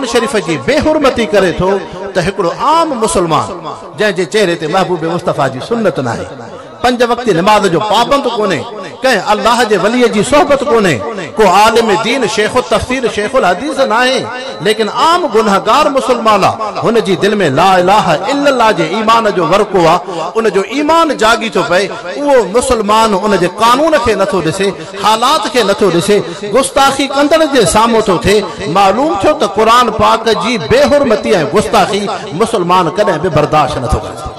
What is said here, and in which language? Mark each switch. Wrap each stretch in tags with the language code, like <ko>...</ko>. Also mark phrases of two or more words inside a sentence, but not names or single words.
<sd>शरीफ़ जी बेहुरमती करे थो त हिकिड़ो आम मुसलमान जंहिंजे चेहरे ते महबूब मुस्तफा जी सुन्नत नाहे, पंज वक़्त नमाज़ जो पाबंद कोन्हे, कंहिं अल्लाह जे वलीअ जी सोहबत कोन्हे, को आलिम दीन शेख तफसीर शेखुल हदीस नाहे, लेकिन आम गुनहगार मुसलमान आहे, हुन जी दिलि में</sd> <ar>لا إله إلا الله</ar> <sd>जे ईमान जो वर्को आहे, उन जो ईमान जागी थो पए। उहो मुसलमान उन जे कानून खे नथो ॾिसे, हालात खे नथो ॾिसे, गुस्ताखी कंदड़ जे साम्हूं थो थिए। मालूम थियो त क़ुरान पाक जी बेहुरमती ऐं गुस्ताखी मुसलमान कॾहिं बि बर्दाश्त नथो करे सघे।</sd>